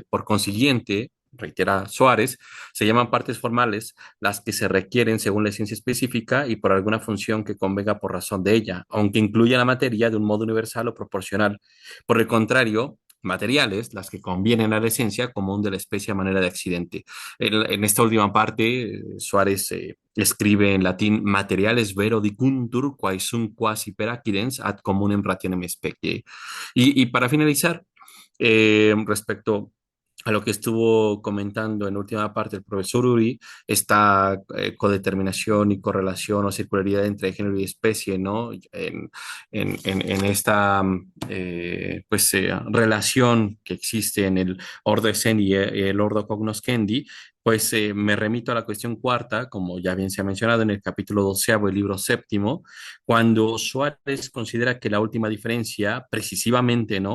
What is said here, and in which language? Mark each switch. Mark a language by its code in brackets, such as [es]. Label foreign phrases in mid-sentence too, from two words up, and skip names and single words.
[es] Por consiguiente, reitera Suárez, se llaman partes formales las que se requieren según la esencia específica y por alguna función que convenga por razón de ella, aunque incluya la materia de un modo universal o proporcional. Por el contrario, materiales, las que convienen a la esencia común de la especie a manera de accidente. En esta última parte, Suárez escribe en latín: [la] materiales vero dicuntur quae sunt quasi per accidens ad communem rationem specie. [es] Y para finalizar, respecto a lo que estuvo comentando en última parte el profesor Uri, esta codeterminación y correlación o circularidad entre género y especie, ¿no? En esta pues, relación que existe en el [la] ordo essendi [es] y el [la] ordo cognoscendi, [es] Pues me remito a la cuestión cuarta, como ya bien se ha mencionado en el capítulo 12, el libro séptimo, cuando Suárez considera que la última diferencia, precisamente, ¿no?